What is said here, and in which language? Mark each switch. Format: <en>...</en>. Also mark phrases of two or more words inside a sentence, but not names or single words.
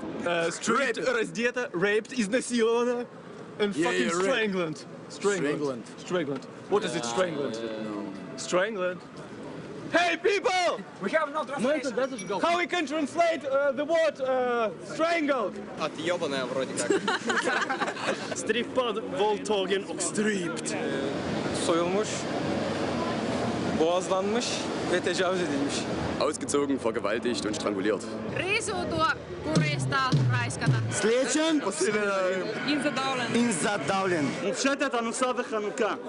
<en>Stripped, раздета, raped, изнасилована, and fucking strangled. Strangled. What is it, strangled? Strangled. Hey people! We have no translation. How we can translate the word strangled?</en> <ru>Отъебанная вроде как.</ru> <sv>Strippad, våldtagen och strypt.</sv> <tr>Soyulmuş, boğazlanmış ve tecavüz edilmiş.</tr> <de>Ausgezogen, vergewaltigt und stranguliert.</de> <fi>Riisuutua, kuristaa, raiskata.</fi> <hr>Sljedećem? In zadavljen.</hr> <he>מופשטת אנוסה וחנוכה.</he>